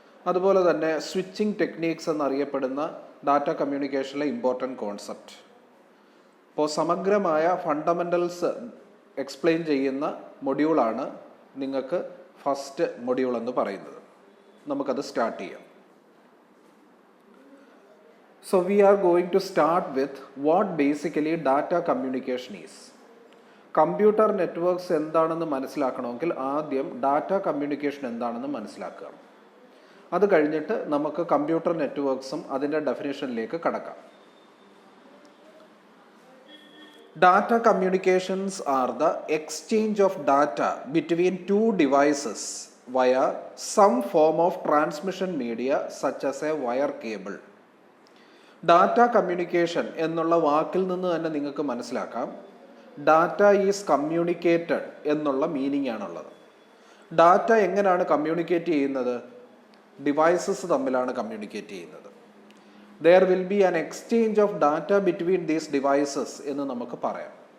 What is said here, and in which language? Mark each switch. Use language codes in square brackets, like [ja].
[ml] അതുപോലെ തന്നെ switching techniques എന്നറിയപ്പെടുന്ന ഡാറ്റ കമ്മ്യൂണിക്കേഷനിലെ ഇമ്പോർട്ടൻറ്റ് കോൺസെപ്റ്റ്. അപ്പോൾ സമഗ്രമായ ഫണ്ടമെൻ്റൽസ് എക്സ്പ്ലെയിൻ ചെയ്യുന്ന മൊഡ്യൂളാണ് നിങ്ങൾക്ക് ഫസ്റ്റ് മൊഡ്യൂൾ എന്ന് പറയുന്നത്. നമുക്കത് സ്റ്റാർട്ട് ചെയ്യാം. [en] So we are going to start with what basically data communication is. [ml] Computer networks എന്താണെന്ന് മനസ്സിലാക്കണമെങ്കിൽ ആദ്യം ഡാറ്റ കമ്മ്യൂണിക്കേഷൻ എന്താണെന്ന് മനസ്സിലാക്കുക. അത് കഴിഞ്ഞിട്ട് നമുക്ക് കമ്പ്യൂട്ടർ നെറ്റ്വർക്ക്സും അതിൻ്റെ ഡെഫിനേഷനിലേക്ക് കടക്കാം. [en] Data communications are the exchange of data between two devices via some form of transmission media such as a wire cable. [ml] Data communication എന്നുള്ള വാക്കിൽ നിന്ന് തന്നെ നിങ്ങൾക്ക് മനസ്സിലാക്കാം [en] data is communicated [ml] എന്നുള്ള മീനിങ് ആണുള്ളത്. ഡാറ്റ എങ്ങനെയാണ് കമ്മ്യൂണിക്കേറ്റ് ചെയ്യുന്നത്? ഡിവൈസസ് തമ്മിലാണ് കമ്മ്യൂണിക്കേറ്റ് ചെയ്യുന്നത്. [en] there will be an exchange of data between these devices [ml] എന്ന് നമുക്ക് പറയാം.